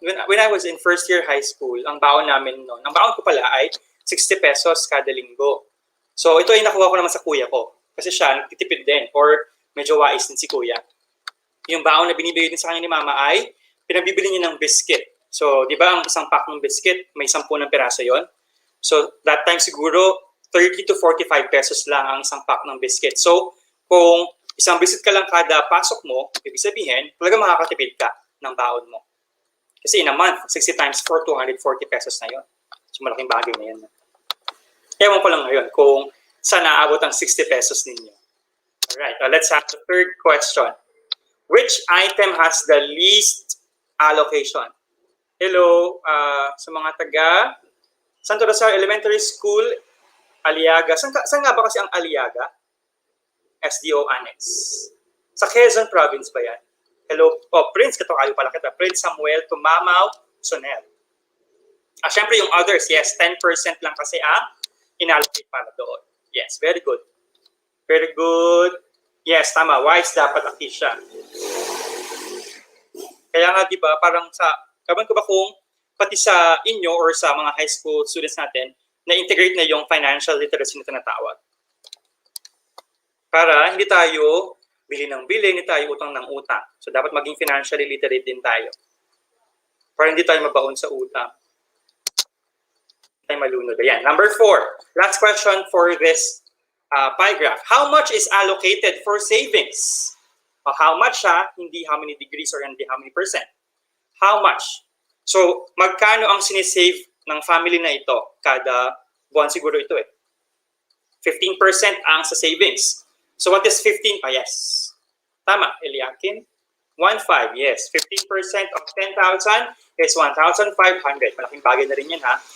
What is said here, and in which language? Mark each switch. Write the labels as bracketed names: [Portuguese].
[English] When I was in first year high school, [Filipino] ang baon namin, no? Ang baon ko pala ay 60 pesos kada linggo. So, ito ay nakuha ko naman sa kuya ko. Kasi siya, nagtitipid din. Or, medyo wais din si kuya. Yung baon na binibigay din sa kanya ni mama ay pinabibili niya ng biscuit. So, di ba ang isang pack ng biscuit, may 10 ng piraso yon. So, that time siguro, 30 to 45 pesos lang ang isang pack ng biscuit. So, kung isang biscuit ka lang kada pasok mo, ibig sabihin, talaga makakatipid ka ng baon mo. Kasi in a month, 60 times 4, 240 pesos na yon. So, malaking bagay na yan. Ewan ko lang ngayon kung saan naabot ang 60 pesos ninyo. [English] Alright, let's have the third question. Which item has the least allocation? [Filipino] Hello, sa mga taga Santo Rosario Elementary School, Aliaga. Saan nga ba kasi ang Aliaga? SDO Annex. Sa Quezon Province ba yan? Hello, Prince, katokayo pala kita. Prince Samuel, Tumamaw, Sonel. Siyempre yung others, yes, 10% lang kasi ang inallocate para doon. [English] Yes, very good. Very good. [Filipino] Yes, tama. Wise dapat Akisha. Kaya nga, di ba, parang kaban ko ba kung pati sa inyo or sa mga high school students natin, na-integrate na yung financial literacy na tinatawag. Para hindi tayo bili ng bili, hindi tayo utang ng utang. So, dapat maging financially literate din tayo. Para hindi tayo mabaon sa utang. Hindi tayo malunod. Ayan. Number 4. [English] Last question for this pie graph. How much is allocated for savings? How much hindi how many degrees or hindi how many percent. How much? [Filipino] So, magkano ang sinisave ng family na ito? Kada buwan siguro ito 15% ang sa savings. [English] So, what is 15? Yes. Tama, Eliakim. 1,500. Yes. 15% of 10,000 is 1,500. [Filipino] Malaking bagay na rin yan, ha?